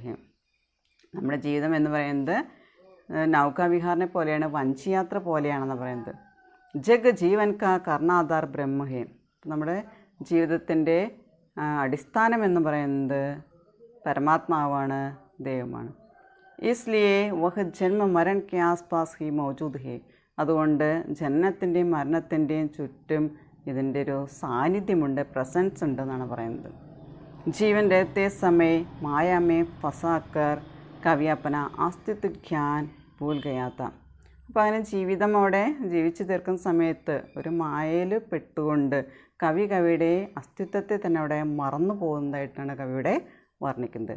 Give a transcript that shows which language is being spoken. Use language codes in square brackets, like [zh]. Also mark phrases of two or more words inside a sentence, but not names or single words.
[ml] നമ്മുടെ ജീവിതം എന്ന് പറയുന്നത് നൗക വിഹാറിനെ പോലെയാണ്, വഞ്ചിയാത്ര പോലെയാണെന്ന് പറയുന്നത്. [hi] जग जीवन का कर्णधार ब्रह्म है. [ml] നമ്മുടെ ജീവിതത്തിൻ്റെ അടിസ്ഥാനം എന്ന് പറയുന്നത് പരമാത്മാവാണ്, ദൈവമാണ്. [hi] इसलिए वह जन्म मरण के आसपास ही मौजूद है. [ml] അതുകൊണ്ട് ജനനത്തിൻ്റെയും മരണത്തിൻ്റെയും ചുറ്റും ഇതിൻ്റെ ഒരു സാന്നിധ്യമുണ്ട്, പ്രസൻസ് ഉണ്ടെന്നാണ് പറയുന്നത്. [hi] जीवन रहते समय माया में फंसकर कवि अपना अस्तित्व ज्ञान भूल गया था. [ml] അപ്പോൾ അങ്ങനെ ജീവിതം അവിടെ ജീവിച്ചു തീർക്കുന്ന സമയത്ത് ഒരു മായയിൽ പെട്ടുകൊണ്ട് കവിയുടെ അസ്തിത്വത്തെ തന്നെ അവിടെ മറന്നു പോകുന്നതായിട്ടാണ് കവിയുടെ വർണ്ണിക്കുന്നത്.